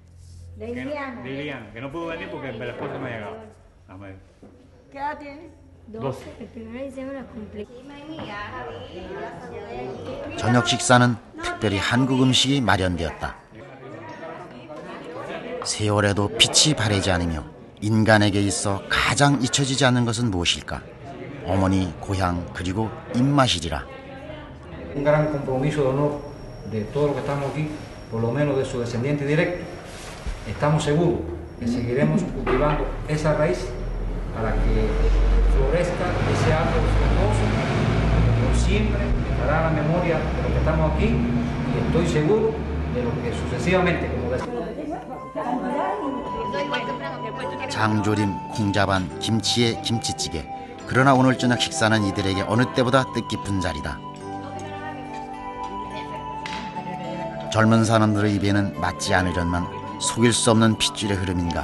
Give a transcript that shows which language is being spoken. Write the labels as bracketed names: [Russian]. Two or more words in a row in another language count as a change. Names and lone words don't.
[Korean] 저녁 식사는 특별히 한국 음식이 마련되었다. 세월에도 빛이 바래지 않으며 인간에게 있어 가장 잊혀지지 않는 것은 무엇일까? 어머니, 고향, 그리고 입맛이리라. [Spanish] Un gran compromiso de honor de todos los que estamos aquí, por lo menos de su descendiente directo. Estamos seguros que seguiremos cultivando esa raíz para que florezca ese árbol frondoso, por siempre estará la memoria de los que estamos aquí y estoy seguro de lo que sucesivamente, como [Korean] 장조림, 콩자반, 김치에 김치찌개. 그러나 오늘 저녁 식사는 이들에게 어느 때보다 뜻깊은 자리다. 젊은 사람들의 입에는 맞지 않으련만 속일 수 없는 핏줄의 흐름인가.